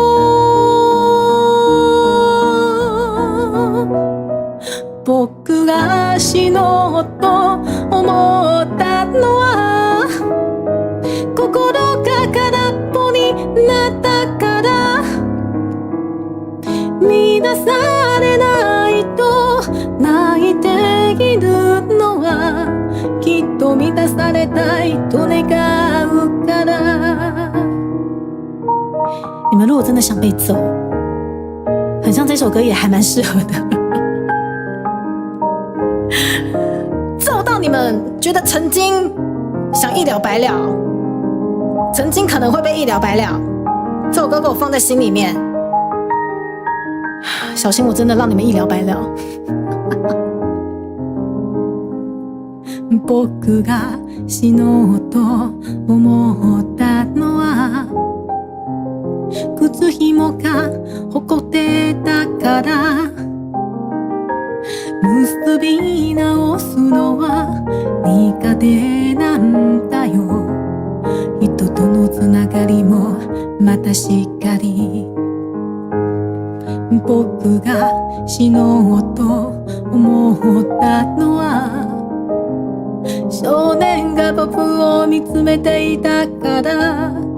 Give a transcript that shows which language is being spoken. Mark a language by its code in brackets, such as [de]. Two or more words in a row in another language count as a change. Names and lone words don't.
[ja] 僕が死のうと思ったのは心が空っぽになったから乱されないと泣いているのはきっと満たされたいと願うから [zh] 你们如果真的想被揍，很像这首歌也还蛮适合的。揍到你们觉得曾经想一了百了，曾经可能会被一了百了，这首歌给我放在心里面，小心我真的让你们一了百了。 [ja] 僕が死のうと思ったのは靴紐がほこってたから結び直すのは苦手なんだよ人とのつながりもまたしっかり僕が死のうと思ったのは少年が僕を見つめていたから